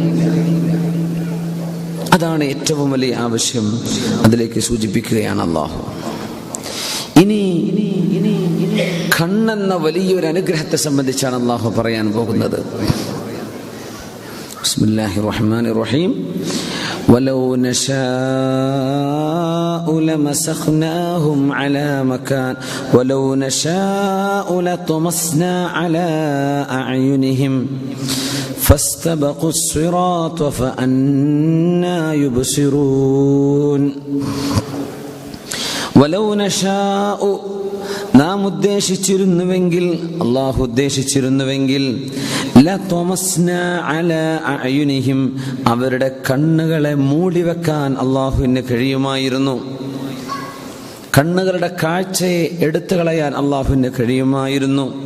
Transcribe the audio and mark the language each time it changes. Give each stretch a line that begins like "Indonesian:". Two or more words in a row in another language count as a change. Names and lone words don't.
Malayalam: അതാണ് ഏറ്റവും വലിയ ആവശ്യം. അതിലേക്ക് സൂചിപ്പിക്കുകയാണ് അള്ളാഹു. ഇനി കണ്ണെന്ന വലിയൊരു അനുഗ്രഹത്തെ സംബന്ധിച്ചാണ് അള്ളാഹു പറയാൻ പോകുന്നത്.
Arabic: بسم الله الرحمن الرحيم. ولو نشاء لمسخناهم على مكان ولو نشاء لطمسنا على أعينهم فاستبقوا الصراط فأنى يبصرون. ولو نشاء,
Malayalam: നാം ഉദ്ദേശിച്ചിരുന്നുവെങ്കിൽ, അള്ളാഹു ഉദ്ദേശിച്ചിരുന്നുവെങ്കിൽ, അവരുടെ കണ്ണുകളെ മൂടിവെക്കാൻ അള്ളാഹുവിന് കഴിയുമായിരുന്നു. കണ്ണുകളുടെ കാഴ്ചയെ എടുത്തു കളയാൻ അള്ളാഹുവിന് കഴിയുമായിരുന്നു.